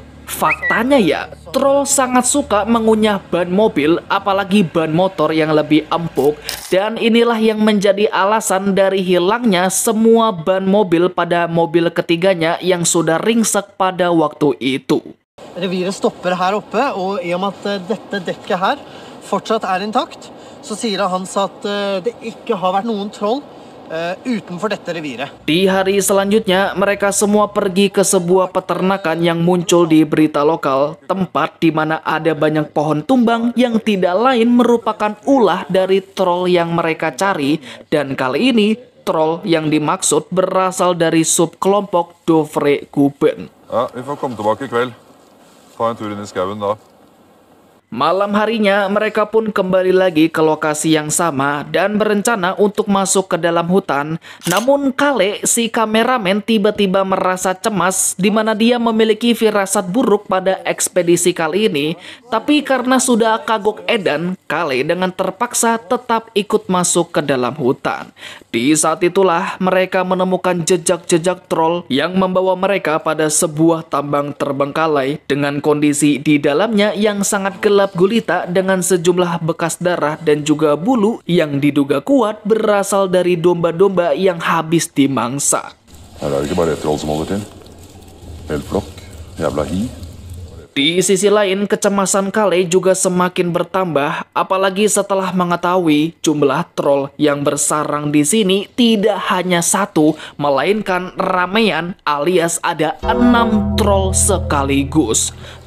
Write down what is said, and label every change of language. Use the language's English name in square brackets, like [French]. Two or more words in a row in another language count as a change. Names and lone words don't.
[Indonesian] Faktanya ya, troll sangat suka mengunyah ban mobil, apalagi ban motor yang lebih empuk. Dan inilah yang menjadi alasan dari hilangnya semua ban mobil pada mobil ketiganya yang sudah ringsek pada waktu itu. [Norwegian] Reviret stopper her oppe, og i og med at dette dekket her fortsatt er intakt, så sier Hans at det ikke har vært noen troll utenfor dette reviret. [Indonesian] Di hari selanjutnya, mereka semua pergi ke sebuah peternakan yang muncul di berita lokal, tempat di mana ada banyak pohon tumbang yang tidak lain merupakan ulah dari troll yang mereka cari. Dan kali ini, troll yang dimaksud berasal dari subkelompok Dovre Guben. [Norwegian] Ja, vi får komme tilbake i kveld. Ta en tur inn i skauen da. [Indonesian] Malam harinya, mereka pun kembali lagi ke lokasi yang sama dan berencana untuk masuk ke dalam hutan. Namun Kale, si kameramen tiba-tiba merasa cemas di mana dia memiliki firasat buruk pada ekspedisi kali ini. Tapi karena sudah [Sundanese] kagok edan, [Indonesian] Kale dengan terpaksa tetap ikut masuk ke dalam hutan. Di saat itulah mereka menemukan jejak-jejak troll yang membawa mereka pada sebuah tambang terbengkalai dengan kondisi di dalamnya yang sangat gelap gulita dengan sejumlah bekas darah dan juga bulu yang diduga kuat berasal dari domba-domba yang habis dimangsa. [Norwegian] Her er det ikke bare ett troll som holder til. Hel flokk. Jævla hi. [Indonesian] Di sisi lain, kecemasan Kale juga semakin bertambah, apalagi setelah mengetahui jumlah troll yang bersarang di sini tidak hanya 1, melainkan ramean alias ada 6 troll sekaligus.